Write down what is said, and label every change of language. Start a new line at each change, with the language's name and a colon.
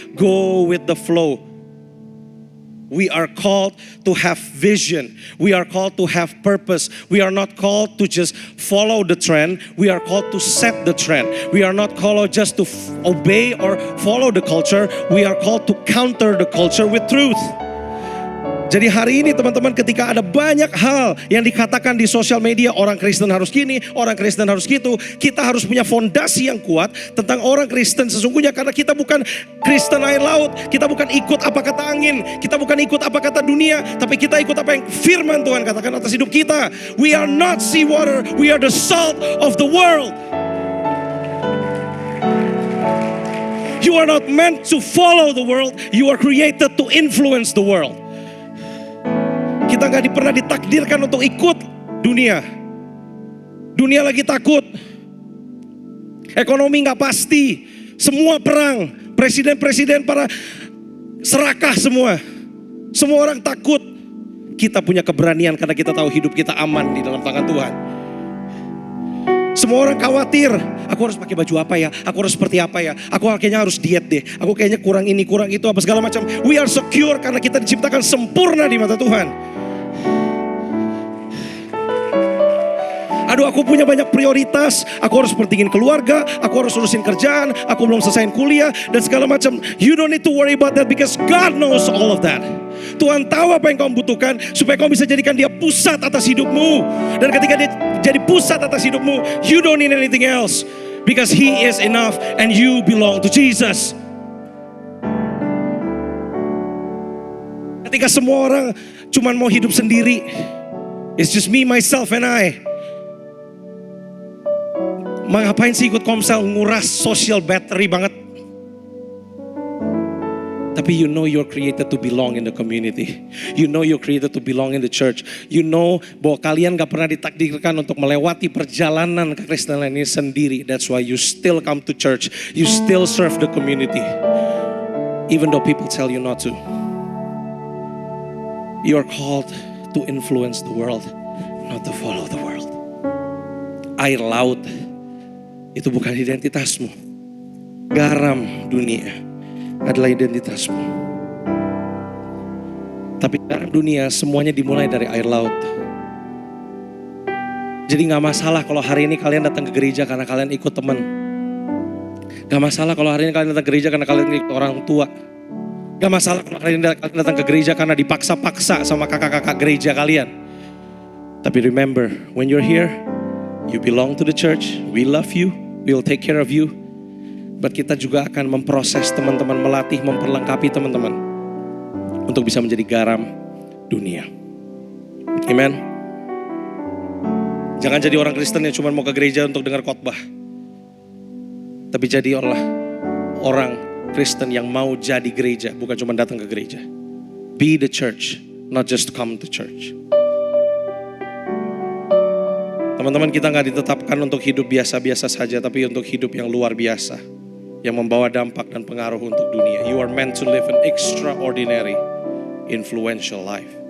English: Go with the flow. We are called to have vision. We are called to have purpose. We are not called to just follow the trend. We are called to set the trend. We are not called just to obey or follow the culture. We are called to counter the culture with truth.
Indonesian: Jadi hari ini teman-teman, ketika ada banyak hal yang dikatakan di sosial media, orang Kristen harus gini, orang Kristen harus gitu, kita harus punya fondasi yang kuat tentang orang Kristen sesungguhnya, karena kita bukan Kristen air laut, kita bukan ikut apa kata angin, kita bukan ikut apa kata dunia, tapi kita ikut apa yang firman Tuhan katakan atas hidup kita.
English: We are not sea water, we are the salt of the world. You are not meant to follow the world, you are created to influence the world.
Indonesian: Kita gak pernah ditakdirkan untuk ikut dunia. Dunia lagi takut. Ekonomi gak pasti. Semua perang. Presiden-presiden para serakah semua. Semua orang takut. Kita punya keberanian karena kita tahu hidup kita aman di dalam tangan Tuhan. Semua orang khawatir. Aku harus pakai baju apa ya? Aku harus seperti apa ya? Aku kayaknya harus diet deh. Aku kayaknya kurang ini, kurang itu, apa segala macam.
English: We are secure
Indonesian: karena kita diciptakan sempurna di mata Tuhan. Aduh, aku punya banyak prioritas. Aku harus pentingin keluarga, aku harus urusin kerjaan, aku belum selesaiin kuliah dan segala macam.
English: You don't need to worry about that because God knows all of that.
Indonesian: Tuhan tahu apa yang kau butuhkan supaya kau bisa jadikan dia pusat atas hidupmu. Dan ketika dia jadi pusat atas hidupmu,
English: you don't need anything else because He is enough and you belong to Jesus.
Indonesian: Ketika semua orang cuman mau hidup sendiri,
English: it's just me, myself and I.
Indonesian: Ngapain sih ikut komsel, nguras social battery banget. Tapi
English: you know you're created to belong in the community. You know you're created to belong in the church. You know
Indonesian: bahwa kalian gak pernah ditakdirkan untuk melewati perjalanan kekristenan ini sendiri.
English: That's why you still come to church. You still serve the community. Even though people tell you not to. You're called to influence the world, not to follow the world.
Indonesian: Air laut itu bukan identitasmu. Garam dunia adalah identitasmu. Tapi garam dunia semuanya dimulai dari air laut. Jadi gak masalah kalau hari ini kalian datang ke gereja karena kalian ikut teman. Gak masalah kalau hari ini kalian datang ke gereja karena kalian ikut orang tua. Gak masalah kalau kalian datang ke gereja karena dipaksa-paksa sama kakak-kakak gereja kalian. Tapi
English: remember, when you're here, you belong to the church, we love you, we'll take care of you. But
Indonesian: kita juga akan memproses teman-teman, melatih, memperlengkapi teman-teman untuk bisa menjadi garam dunia. Amen. Jangan jadi orang Kristen yang cuma mau ke gereja untuk dengar khotbah. Tapi jadi orang Kristen yang mau jadi gereja, bukan cuma datang ke gereja.
English: Be the church, not just come to church.
Indonesian: Teman-teman, kita gak ditetapkan untuk hidup biasa-biasa saja, tapi untuk hidup yang luar biasa, yang membawa dampak dan pengaruh untuk dunia.
English: You are meant to live an extraordinary, influential life.